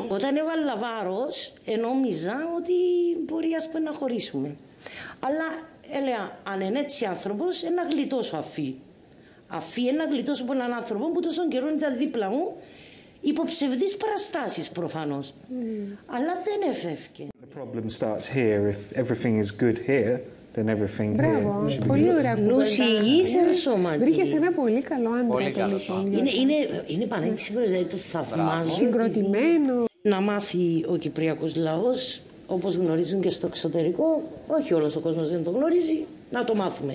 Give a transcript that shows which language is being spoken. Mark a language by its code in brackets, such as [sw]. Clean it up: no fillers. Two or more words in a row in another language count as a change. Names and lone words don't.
[el] Όταν έβαλα βάρος, νόμιζα ότι μπορεί ας πούμε να χωρίσουμε. Αλλά έλεγα, αν είναι έτσι άνθρωπος, να γλιτώσω αφή. Αφή να γλιτώσω από έναν άνθρωπο που τόσο καιρό ήταν δίπλα μου, υπό ψευδείς παραστάσεις προφανώς. Αλλά δεν εφεύγε. [en] The problem starts here. If everything is good here, then everything [el] Μπράβο, [en] here. [el] πολύ ωραία κουβέντα. Νουσιγής ενσωματή. Βρήκες ένα πολύ καλό άντρα το λοιπόν. Είναι πανέξυπνος, δηλαδή το θαυμάζω. Συγκροτημένο. Να μάθει ο κυπριακός λαός, όπως γνωρίζουν και στο εξωτερικό, όχι όλος ο κόσμος δεν το γνωρίζει, να το μάθουμε.